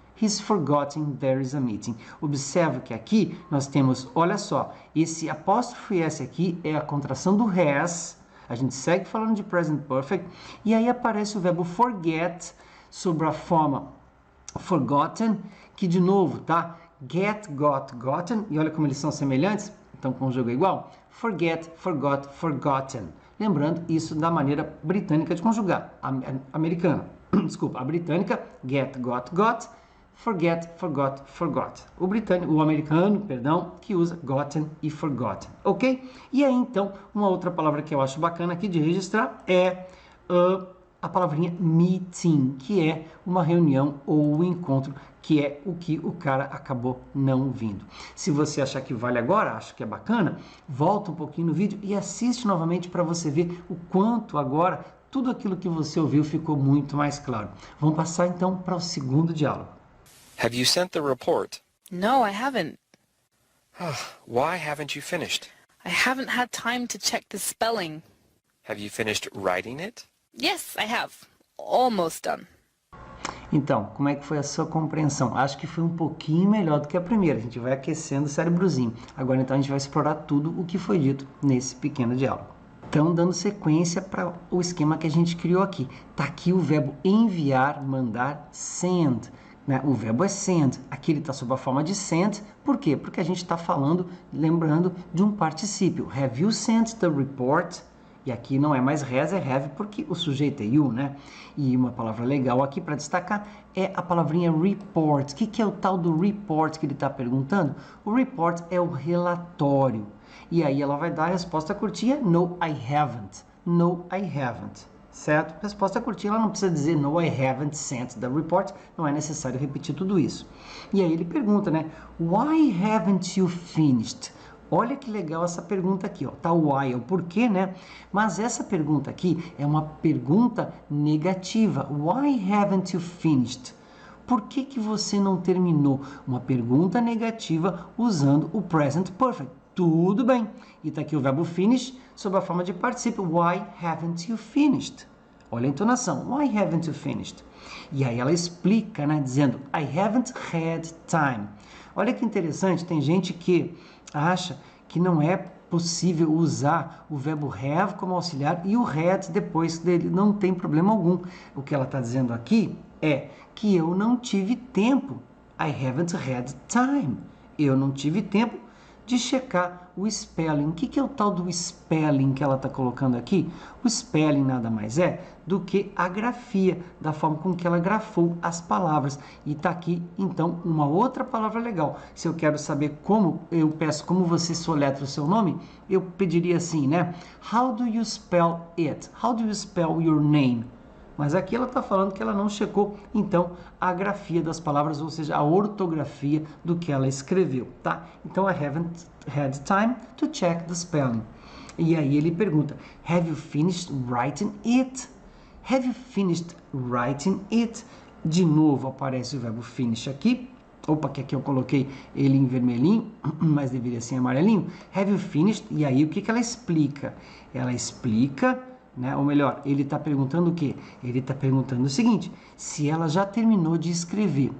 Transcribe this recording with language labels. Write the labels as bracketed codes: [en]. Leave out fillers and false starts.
[en] He's forgotten there is a meeting. [pt] Observe que aqui nós temos, olha só, esse apóstrofo S aqui é a contração do has. A gente segue falando de present perfect. E aí aparece o verbo forget sobre a forma forgotten, que de novo, tá? [en] Get, got, gotten. [pt] E olha como eles são semelhantes. Então, conjuga igual. Forget, forgot, forgotten. Lembrando isso da maneira britânica de conjugar. Americana. Desculpa, a britânica, get, got, got. Forget, forgot, forgot. O americano, perdão, que usa gotten e forgotten, ok? E aí, então, uma outra palavra que eu acho bacana aqui de registrar é a palavrinha meeting, que é uma reunião ou um encontro, que é o que o cara acabou não vindo. Se você achar que vale agora, acho que é bacana, volta um pouquinho no vídeo e assiste novamente para você ver o quanto agora tudo aquilo que você ouviu ficou muito mais claro. Vamos passar então para o segundo diálogo. [en] Have you sent the report? No, I haven't. Why haven't you finished? I haven't had time to check the spelling. Have you finished writing it? Yes, I have. Almost done. [pt] Então, como é que foi a sua compreensão? Acho que foi um pouquinho melhor do que a primeira. A gente vai aquecendo o cérebrozinho. Agora, então, a gente vai explorar tudo o que foi dito nesse pequeno diálogo. Então, dando sequência para o esquema que a gente criou aqui. Está aqui o verbo enviar, mandar, send. Né? O verbo é send. Aqui ele está sob a forma de sent. Por quê? Porque a gente está falando, lembrando de um particípio. [en] Have you sent the report? [pt] E aqui não é mais has, é have, porque o sujeito é you, né? E uma palavra legal aqui para destacar é a palavrinha report. O que é o tal do report que ele está perguntando? O report é o relatório. E aí ela vai dar a resposta curtinha, [en] no, I haven't. No, I haven't. [pt] Certo? Resposta curtinha, ela não precisa dizer [en] no, I haven't sent the report. [pt] Não é necessário repetir tudo isso. E aí ele pergunta, né? [en] Why haven't you finished? [pt] Olha que legal essa pergunta aqui, ó. Tá o why, é o porquê, né? Mas essa pergunta aqui é uma pergunta negativa. [en] Why haven't you finished? [pt] Por que que você não terminou? Uma pergunta negativa usando o present perfect. Tudo bem. E tá aqui o verbo finish sob a forma de particípio. [en] Why haven't you finished? [pt] Olha a entonação. [en] Why haven't you finished? [pt] E aí ela explica, né? Dizendo, [en] I haven't had time. [pt] Olha que interessante, tem gente que acha que não é possível usar o verbo have como auxiliar e o had depois dele. Não tem problema algum. O que ela está dizendo aqui é que eu não tive tempo. [en] I haven't had time. [pt] Eu não tive tempo de checar o spelling. O que é o tal do spelling que ela está colocando aqui? O spelling nada mais é do que a grafia, da forma com que ela grafou as palavras. E está aqui, então, uma outra palavra legal. Se eu quero saber como, eu peço como você soletra o seu nome, eu pediria assim, né? [en] How do you spell it? How do you spell your name? [pt] Mas aqui ela está falando que ela não checou, então, a grafia das palavras, ou seja, a ortografia do que ela escreveu, tá? [en] Então, I haven't had time to check the spelling. [pt] E aí ele pergunta, [en] have you finished writing it? Have you finished writing it? [pt] De novo aparece o verbo finish aqui. Opa, que aqui eu coloquei ele em vermelhinho, mas deveria ser em amarelinho. [en] Have you finished? [pt] E aí o que ela explica? Ela explica, né? Ou melhor, ele está perguntando o quê? Ele está perguntando o seguinte, se ela já terminou de escrever.